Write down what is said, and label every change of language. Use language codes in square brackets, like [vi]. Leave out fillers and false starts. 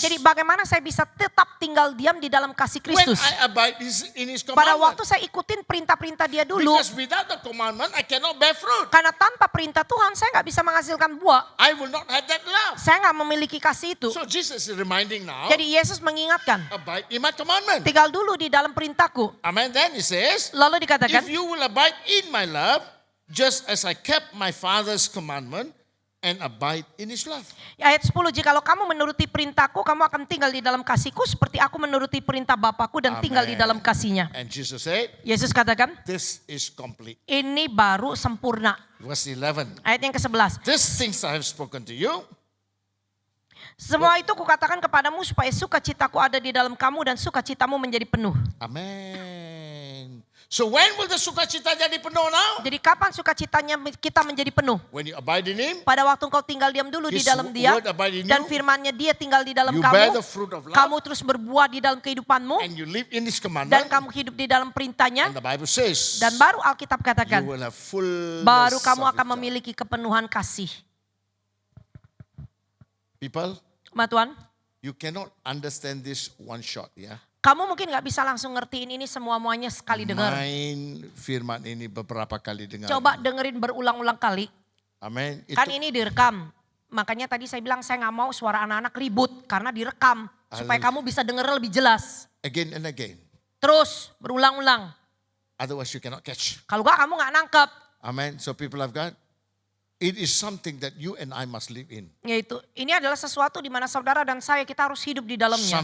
[id] Jadi bagaimana saya bisa tetap tinggal diam di dalam kasih [en] When [id] Kristus? [en] I abide in His [id] Pada [en] commandment. [id] waktu saya ikutin perintah-perintah dia dulu, [en] Because without the commandment, I cannot bear fruit. [id] karena tanpa perintah Tuhan saya nggak bisa menghasilkan buah. [en] I will not have that love. [id] Saya nggak memiliki kasih itu. [en] So Jesus is reminding now, [id] Jadi Yesus mengingatkan, [en] abide in my commandment. [id] tinggal dulu di dalam perintahku. [en] Amen. Then he says, [id] Lalu dikatakan, [en] if you will abide in my love, just as I kept my Father's commandment and abide in His love. [id] ayat 10, jikalau kamu menuruti perintahku, kamu akan tinggal di dalam kasihku seperti aku menuruti perintah Bapakku dan tinggal di dalam kasihnya. [en] And Jesus said, [id] Yesus katakan, [en] this is complete. [id] ini baru sempurna. [en] Verse 11. [id] Ayat yang ke-11. [en] These things I have spoken to you, [id] Semua itu kukatakan kepadamu supaya sukacitaku ada di dalam kamu dan sukacitamu menjadi penuh. [en] Amen. So when will the [id] sukacita jadi penuh [en] now? [id] Jadi kapan sukacitanya kita menjadi penuh? [en] When you abide in Him, [id] Pada waktu engkau tinggal diam dulu di [en] His [id] dalam Dia [en] word abide in [id] dan [en] you, [id] firman-Nya Dia tinggal di dalam [en] you bear [id] kamu. [en] the fruit of love, [id] Kamu terus berbuah di dalam kehidupanmu [en] and you live in His [id] dan [en] commandment. [id] kamu hidup di dalam perintahnya. [en] And the Bible says, [id] Dan baru Alkitab [en] you [id] katakan, [en] will have fullness [id] baru kamu [en] of [id] akan [en] His joy. [id] memiliki kepenuhan kasih. [en] People, [id] Ma Tuhan, [en] you cannot understand this one shot, ya. [id] kamu mungkin gak bisa langsung ngertiin ini semua-muanya sekali dengar. Main firman ini beberapa kali dengar. Coba dengerin berulang-ulang kali. Amin. Kan ini direkam. Makanya tadi saya bilang saya gak mau suara anak-anak ribut karena direkam. Supaya kamu bisa denger lebih jelas. [en] Again and again. [id] Terus berulang-ulang. [en] Otherwise you cannot catch. [id] Kalau gak kamu gak nangkep. [en] Amen. So people of God, it is something that you and I must live in. [id] Yaitu ini adalah sesuatu di mana saudara dan saya kita harus hidup di dalamnya.